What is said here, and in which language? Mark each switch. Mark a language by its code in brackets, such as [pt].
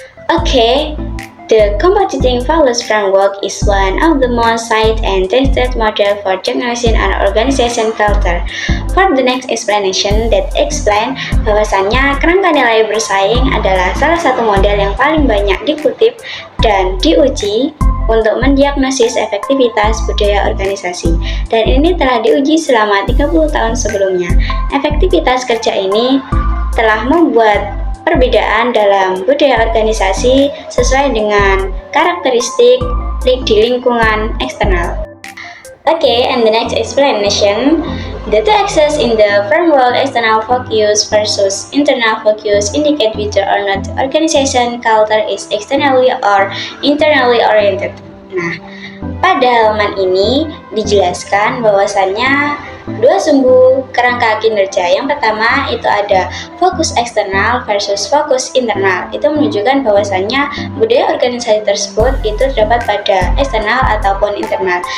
[en] Okay, the competing values framework is one of the most cited and tested model for diagnosing an organization culture. For the next explanation that explain [id] bahwasannya kerangka nilai bersaing adalah salah satu model yang paling banyak dikutip dan diuji untuk mendiagnosis efektivitas budaya organisasi, dan ini telah diuji selama 30 tahun sebelumnya. Efektivitas kerja ini telah membuat perbedaan dalam budaya organisasi sesuai dengan karakteristik di lingkungan eksternal. [en] Okay, and the next explanation, the two axes in the framework, external focus versus internal focus, indicate whether or not organization culture is externally or internally oriented. [id] Nah, pada halaman ini dijelaskan bahwasannya dua sumbu kerangka kinerja. Yang pertama itu ada fokus eksternal versus fokus internal. Itu menunjukkan bahwasannya budaya organisasi tersebut itu terdapat pada eksternal ataupun internal.